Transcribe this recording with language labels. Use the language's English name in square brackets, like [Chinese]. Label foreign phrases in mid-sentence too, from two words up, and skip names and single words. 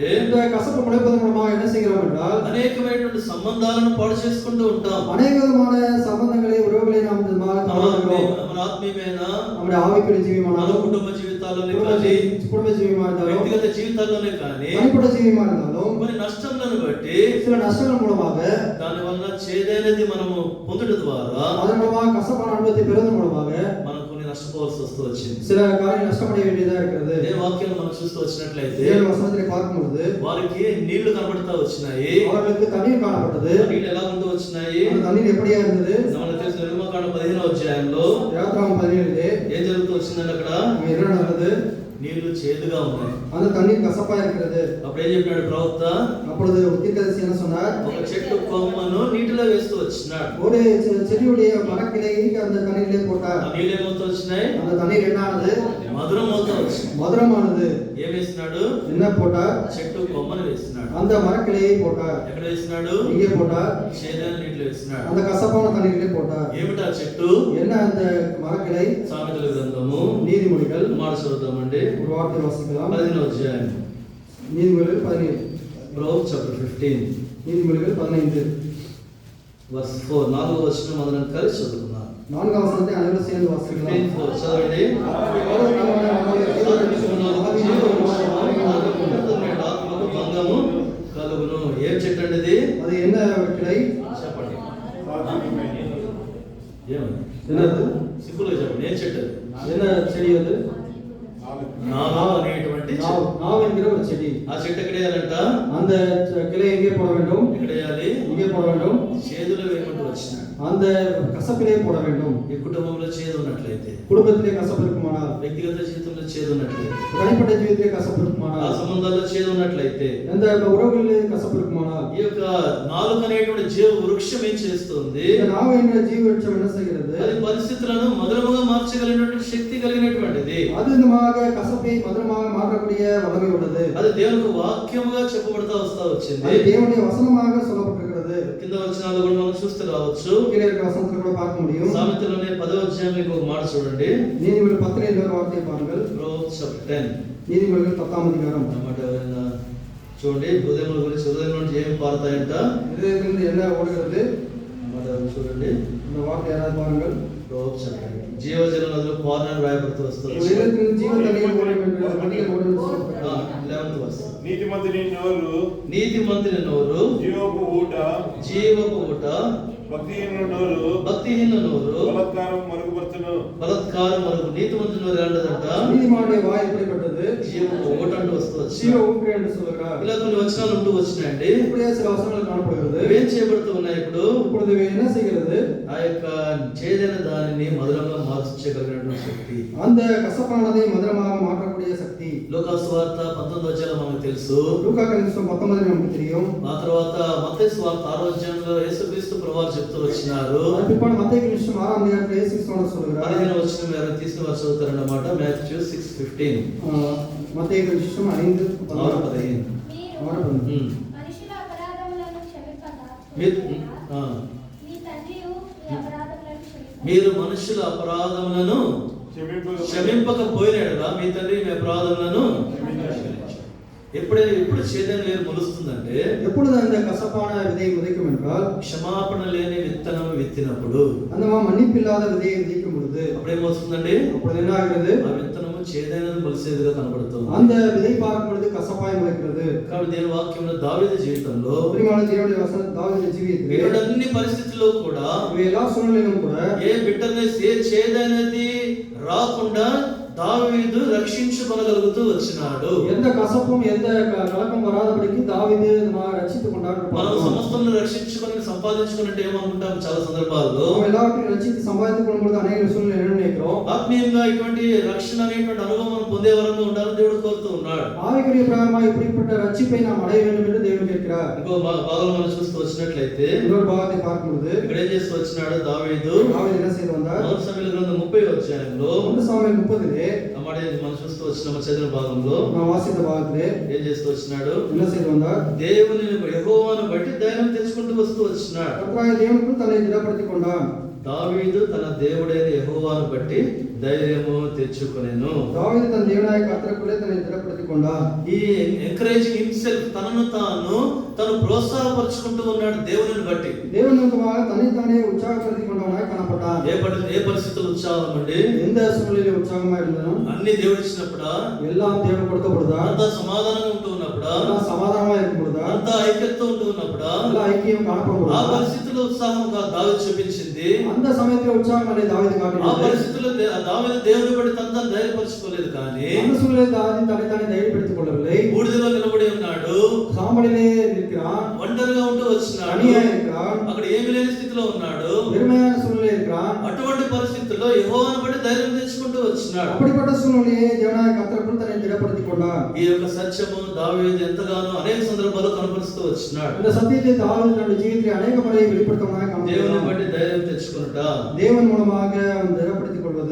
[Tamil] இந்த கசப்பு முளைப்பதன் மூலமாக என்ன செய்கிறோம் என்றால், [Telugu] అనేకమైనటువంటి సంబంధాలను పాడు చేసుకుంటూ ఉంటాం. [Tamil] அநேக விதமான சம்பந்தங்களை உறவுகளை நாம் தவறுகிறோம். [Telugu] మన ఆత్మీయమైన, [Tamil] நம்முடைய ஆவிக்குரிய [Telugu] మన [Tamil] ஜீவியமானாலும், [Telugu] కుటుంబ జీవితాల్లోనే కానీ, [Tamil] குடும்ப ஜீவியமா இருந்தாலும், [Telugu] వ్యక్తిగత జీవితాల్లోనే కానీ [Tamil] தனிப்பட்ட ஜீவியமா இருந்தாலும், [Telugu] కొన్ని నష్టములను బట్టి [Tamil] சில நஷ்டங்கள் மூலமாக, [Telugu] దాని వలన చేదైనది మనము పొందడం ద్వారా [Tamil] அதன் மூலமாக கசப்பான அனுபவத்தை பெறுவதன் மூலமாக [Telugu] మనం కొన్ని నష్టపోవాల్సి వస్తూ వచ్చింది. [Tamil] சில காரியம் நஷ்டமடைய வேண்டியதா இருக்கிறது. [Telugu] అదే వాక్యాలు మనం చూస్తూ వచ్చినట్లయితే, [Tamil] ஏழு வசனத்திலே பார்க்கும்பொழுது [Telugu] వారికి నీళ్లు కనబడతా వచ్చినాయి. [Tamil] அவர்களுக்கு தண்ணீர் காணப்பட்டது. [Telugu] ఆ నీళ్లు ఎలా ఉంటూ వచ్చినాయి? [Tamil] அந்த தண்ணீர் எப்படியா இருந்தது? [Telugu] మనకు తెలిసిన నిర్మకాండ 15వ అధ్యాయంలో [Tamil] யாத்ராகமம் 17 [Telugu] ఏం జరుగుతూ వచ్చిందంటే, అక్కడ [Tamil] அங்க என்ன நடந்தது? [Telugu] నీళ్లు చేదుగా ఉన్నాయి. [Tamil] அந்த தண்ணீர் கசப்பா இருக்கிறது. [Telugu] అప్పుడు ఏం చెప్పినాడు ప్రవక్త? [Tamil] அப்பொழுது தீர்க்கதரிசி என்ன சொன்னார்? [Telugu] ఒక చెట్టు కొమ్మను నీటిలో వేస్తూ వచ్చినాడు. [Tamil] ஒரு செடியுடைய மரக்கிளையை அந்த தண்ணீரிலே போட்டார். [Telugu] ఆ నీళ్ళు ఏమవుతూ వచ్చినాయి? [Tamil] அந்த தண்ணீர் என்ன ஆனது? [Telugu] మధురం అవుతూ వచ్చింది. [Tamil] மதுரமானது. [Telugu] ఏం వేసినాడు? [Tamil] என்ன போட்டார்? [Telugu] చెట్టు కొమ్మను వేసినాడు. [Tamil] அந்த மரக்கிளையை போட்டார். [Telugu] ఎక్కడ వేసినాడు? [Tamil] இங்கே போட்டார். [Telugu] చేదైన నీటిలో వేసినాడు. [Tamil] அந்த கசப்பான தண்ணீரிலே போட்டார். [Telugu] ఏమిటా చెట్టు? [Tamil] என்ன அந்த மரக்கிளை? [Telugu] సామెతల గ్రంథము [Tamil] நீதிமொழிகள் [Telugu] మాట చదువుతామండి. [Tamil] ஒரு வார்த்தை வாசிக்கலாம். [Telugu] 15వ అధ్యాయం, [Tamil] நீதிமொழிகள் 17. [English] Proverbs chapter 15. [Tamil] நீதிமொழிகள் 15. [Telugu] verse 4 4వ వచనం మనం కలిసి చదువుకుందాం. [Tamil] 4వ వచనத்தை అனைవரும் சேர்ந்து வாசிக்கலாம். [Telugu] 15:4 చదవండి. ఆత్మకు భంగము కలుగును. ఏం చెట్టు అండి ఇది? [Tamil] அது என்ன கிளை? [Telugu] చెప్పండి. [Tamil] என்னது? [Telugu] సింపుల్ గా చెప్పండి. ఏం చెట్టు అది? [Tamil] என்ன செடி அது? [Telugu] నావ అనేటువంటి చెట్టు. [Tamil] நாவ் என்கிற ஒரு செடி. [Telugu] ఆ చెట్టు ఎక్కడ వేయాలంట? [Tamil] அந்த கிளை எங்கே போட வேண்டும்? [Telugu] ఎక్కడ వేయాలి? [Tamil] இங்கே போட வேண்டும். [Telugu] చేదులు వేయమంటూ వచ్చినాడు. [Tamil] அந்த కసపిலே போட வேண்டும். [Telugu] ఈ కుటుంబంలో చేదు ఉన్నట్లయితే, [Tamil] குடும்பத்திலே கசப்பு இருக்குமானால், [Telugu] వ్యక్తిగత జీవితంలో చేదు ఉన్నట్లయితే, [Tamil] தனிப்பட்ட జీవితంలో కసப்பு [Telugu] ఆ [Tamil] இருக்குமானால், [Telugu] సంబంధాల్లో చేదు ఉన్నట్లయితే, [Tamil] எந்த உறவுகளிலே கசப்பு இருக்குமானால், [Telugu] ఈ యొక్క నాలుక అనేటువంటి జీవ వృక్షం ఏం చేస్తుంది? [Tamil] இந்த நாவு என்ற ஜீவ விருட்சம் என்ன செய்கிறது? [Telugu] అది పరిస్థితులను మధురముగా మార్చగలిగినటువంటి శక్తి కలిగినటువంటిది. [Tamil] அது விதமாக கசப்பை மதுரமாக மாற்றக்கூடிய வல்லமை உள்ளது. [Telugu] అది దేవునికి వాక్యముగా చెప్పబడతా వచ్చింది. [Tamil] அது தேவனுடைய வசனமாக சொல்லப்பட்டிருக்கிறது. [Telugu] కింద వచనాలు కూడా మనం చూస్తే రావచ్చు. [Tamil] கீழே இருக்கிற வசனத்துல கூட பார்க்க முடியும். [Telugu] సామెతలోనే 10వ అధ్యాయంలో ఇంకొక మాట చూడండి. [Tamil] நீதிமொழிகள் 10லே இன்னொரு வார்த்தையை பாருங்கள். [English] Proverbs chapter 10 [Tamil] நீதிமொழிகள் 10ஆம் அதிகாரம். [Telugu] అన్నమాట ఎవరైనా చూడండి. హృదయముల గురించి, హృదయం నుండి ఏమి పారుతాయంట? [Tamil] இதயத்திலிருந்து என்ன ஓடுகிறது? [Telugu] అన్నమాట చూడండి. [Tamil] இந்த வார்த்தை யாராவது பாருங்கள். [English] Proverbs chapter 10 [Telugu] జీవజల నదులు పారునని రాయబడుతూ వస్తుంది. [Tamil] இதயத்திலிருந்து ஜீவ தண்ணீர் ஓடும் என்று நதிகள் ஓடும் என்று சொல்லப்பட்டிருக்கிறது. [English] 11th verse. [Telugu] నీతిమంతుని నోరు నీతిమంతుని నోరు జీవపు ఊట, జీవపు ఊట, భక్తిహీనుల నోరు భక్తిహీన నోరు బలత్కారం మరుగుపరచును. బలత్కారం మరుగు. నీతిమంతుని నోరు ఎలాంటిదంట? [Tamil] நீதிமானுடைய வாய் எப்படிப்பட்டது? [Telugu] జీవపు ఊట అంటూ వస్తూ [Tamil] ஜீவ [Telugu] వచ్చింది. [Tamil] ஊற்று என்று சொல்கிறார். [Telugu] ఇలా కొన్ని వచనాలు ఉంటూ వచ్చినాయండి. [Tamil] இப்படியே சில வசனங்கள் காணப்படுகிறது. [Telugu] ఏం చేయబడుతూ ఉన్నాయి ఇప్పుడు? [Tamil] இப்பொழுது இவை என்ன செய்கிறது? [Telugu] ఆ యొక్క చేదైన దానిని మధురంగా మార్చగలిగినటువంటి శక్తి. [Tamil] அந்த கசப்பானதை மதுரமாக மாற்றக்கூடிய சக்தி. [Telugu] లూకాసు వార్త 19వ అధ్యాయంలో మనకు తెలుసు. [Tamil] லூக்கா கலிஸ்தம் 19 நமக்கு தெரியும். [Telugu] ఆ తర్వాత మత్తయి వార్త 6వ అధ్యాయంలో యేసుక్రీస్తు ప్రభువారు చెప్తూ వచ్చినారు. [Tamil] அது பிற்பாடு மத்தேயு கலிஸ்தம் 6ஆம் அதிகாரத்தில் இயேசு கிறிஸ்து சொல்கிறார். [Telugu] 15వ వచనం ఎవరు తీసిన వారు చదువుతారన్నమాట. మాథ్యూ 6:15 [Tamil] மத்தேயு கலிஸ்தம் 5:15. 6:15. [Telugu] మనుషుల అపరాధములను క్షమింపగా మీరు మీ తండ్రియు మీ అపరాధములను క్షమింపగా మీరు మనుషుల అపరాధములను క్షమింపకపోయినట్లా మీ తండ్రి మీ అపరాధములను ఎప్పుడు చేదైన వేరు మొలుస్తుందంటే, [Tamil] எப்பொழுது அந்த கசப்பான விதை விதைக்கும் என்றால், [Telugu] క్షమాపణ లేని విత్తనం విత్తినప్పుడు, [Tamil] அந்த மன்னிப்பில்லாத விதையை விதைக்கும் பொழுது [Telugu] అప్పుడేమొస్తుందండి? [Tamil] அப்பொழுது என்ன ஆகிறது? [Telugu] ఆ విత్తనము చేదైనది మొలిసేదిగా కనబడుతుంది. [Tamil] அந்த விதை பார்க்கும் பொழுது కసపాయి ముளைக்கிறது. [Telugu] కాబట్టి దేవుని వాక్యంలో దావీదు జీవితంలో [Tamil] பிரியமான தேவனுடைய வசனம் தாவீது ஜீவியத்திலே [Telugu] ఇటువంటి పరిస్థితుల్లో కూడా [Tamil] இவை எல்லா சூழ்நிலையிலும் கூட [Telugu] ఏ బిడ్డనెస్ ఏ చేదైనది రాకుండా దావీదు రక్షించుకొనగలుగుతూ వచ్చినాడు. [Tamil] எந்த கசப்பும் எந்த கலக்கம் வராதபடிக்கு தாவீது ரட்சித்துக் கொண்டார். [Telugu] మనం సమస్తను రక్షించుకొని సంపాదించుకున్నట్టు ఏమనుకుంటాం చాలా సందర్భాల్లో. [Tamil] நாம் எல்லாவற்றையும் ரட்சித்து சம்பாதித்துக் கொள்ளும்போது அநேக சூழ்நிலை என்ன நினைக்கிறோம்? [Telugu] ఆత్మీయంగా ఇటువంటి రక్షణ అనేటువంటి అనుభవం పొందే వరంగా ఉండాలని దేవుడు కోరుతూ ఉన్నాడు. [Tamil] ஆவிக்குரிய பிரகாரமா இப்படிப்பட்ட ரட்சிப்பை நாம் அடைய வேண்டும் என்று தேவன் கேட்கிறார். [Telugu] ఇంకో భాగంలో మనం చూస్తూ వచ్చినట్లయితే [Tamil] இன்னொரு பாகத்தை பார்க்கும்போது [Telugu] ఇక్కడ ఏం చేస్తూ వచ్చినాడు దావీదు? [Tamil] தாவீது என்ன செய்து வந்தார்? [Telugu] 1 సమూయేలు గ్రంథం 30వ అధ్యాయంలో 1 సాముయేలు 30 అమ్మాడే మనం చూస్తూ వచ్చిన చదివిన భాగంలో [Tamil] நான் வாசித்த பாகத்திலே [Telugu] ఏం చేస్తూ వచ్చినాడు? [Tamil] என்ன செய்து வந்தார்? [Telugu] దేవుని యెహోవాను బట్టి ధైర్యం తెచ్చుకుంటూ వస్తూ వచ్చినాడు. [Tamil] கர்த்தராகிய தேவனுக்குள் தன்னை திடப்படுத்திக் கொண்டான். [Telugu] దావీదు తన దేవుడైన యెహోవాను బట్టి ధైర్యము తెచ్చుకొనెను. [Tamil] தாவீது தன் தேவனாய கர்த்தருக்குள்ளே தன்னை திடப்படுத்திக் கொண்டான். [Telugu] ఈ [English] encouraging himself, [Telugu] తనను తను ప్రోత్సాహపరుచుకుంటూ ఉన్నాడు దేవుని బట్టి. [Tamil] தேவன் மூலமாக தன்னைத்தானே உற்சாகப்படுத்திக் கொண்டவனாய் காணப்பட்டான். [Telugu] ఏ పరిస్థితులు ఉత్సాహం అండి? [Tamil] எந்த சூழ்நிலையில உற்சாகமா இருந்தானோ [Telugu] అన్ని దేవుడు ఇచ్చినప్పుడా? [Tamil] எல்லாம் தேவன் கொடுக்கப்படுதா? [Telugu] అంతా సమాధానంగా ఉంటూ ఉన్నప్పుడా? [Tamil] எல்லாம் சமாதானமா இருக்கும் பொழுதா? [Telugu] అంతా ఐక్యతతో ఉంటూ ఉన్నప్పుడా? [Tamil] எல்லாம் ஐக்கியம் [Telugu] ఆ [Tamil] காணப்படுவதா? [Telugu] పరిస్థితుల్లో ఉత్సాహంగా దావీదు చూపించింది. [Tamil] அந்த சமயத்துல உற்சாகம் அடைய தாவீது [Telugu] ఆ [Tamil] காட்டினார். [Telugu] పరిస్థితుల్లో దావీదు దేవుని బట్టి తనను ధైర్యపరచుకోలేదు. కానీ [Tamil] அந்த சூழ்நிலையில் தாவீது தன்னைத்தானே தைரியப்படுத்திக் கொள்ளவில்லை. [Telugu] బూడిదలో నిలబడి ఉన్నాడు. [Tamil] சாம்பலிலே இருக்கிறான். [Telugu] ఒంటరిగా ఉంటూ వచ్చినాడు. [Tamil] தனியா இருக்கிறான். [Telugu] అక్కడ ఏమీ లేని స్థితిలో ఉన్నాడు. [Tamil] வெறுமையான சூழ்நிலை இருக்கிறான். [Telugu] అటువంటి పరిస్థితుల్లో యెహోవాను బట్టి ధైర్యం తెచ్చుకుంటూ వచ్చినాడు. [Tamil] அப்படிப்பட்ட சூழ்நிலையை தேவனாய கர்த்தருக்குள் தன்னை திடப்படுத்திக் கொண்டான். [Telugu] ఈ యొక్క సత్యము దావీదు ఎంతగానో అనేక సందర్భాల్లో కనపరుస్తూ వచ్చినాడు. [Tamil] இந்த சத்தியத்தை தாவீது தன்னுடைய ஜீவிதத்தில் அநேக முறை வெளிப்படுத்தவனாய் [Telugu] దేవుని [Tamil] காணப்படுகிறான். [Telugu] బట్టి ధైర్యం తెచ్చుకున్నట [Tamil] தேவன் மூலமாக அவன் திடப்படுத்திக் கொள்வது.